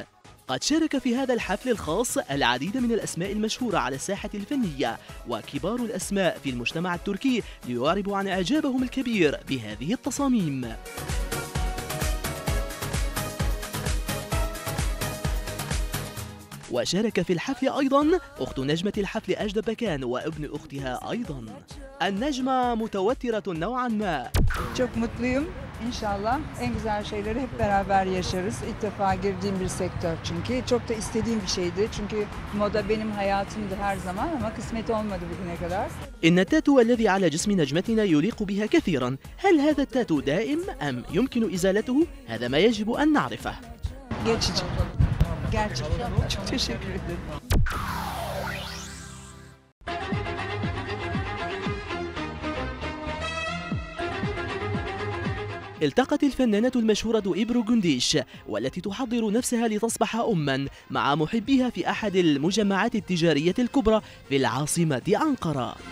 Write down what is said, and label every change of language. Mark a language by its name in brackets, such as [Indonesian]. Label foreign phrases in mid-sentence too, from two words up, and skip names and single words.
[Arabic] قد شارك في هذا الحفل الخاص العديد من الأسماء المشهورة على الساحة الفنية وكبار الأسماء في المجتمع التركي ليعربوا عن إعجابهم الكبير بهذه التصاميم. وشارك في الحفل أيضا أخت نجمة الحفل أجدا بكان وابن أختها أيضا. النجمة متوترة نوعا ما. [Turkish] Çok mutluyum. İnşallah en güzel şeyleri hep beraber yaşarız. İlk defa girdiğim bir sektör çünkü. Çok da istediğim bir şeydi. Çünkü moda benim hayatımdı her zaman ama kısmet olmadı bugüne kadar. [Arabic] إن التاتو الذي على جسم نجمتنا يليق بها كثيرا. هل هذا التاتو دائم أم يمكن إزالته؟ هذا ما يجب أن نعرفه. [Turkish] Geçici. Gerçekten. Çok teşekkür ederim. [Arabic] التقت الفنانة المشهورة إبرو جنديش والتي تحضر نفسها لتصبح أماً مع محبيها في أحد المجمعات التجارية الكبرى في العاصمة أنقرة.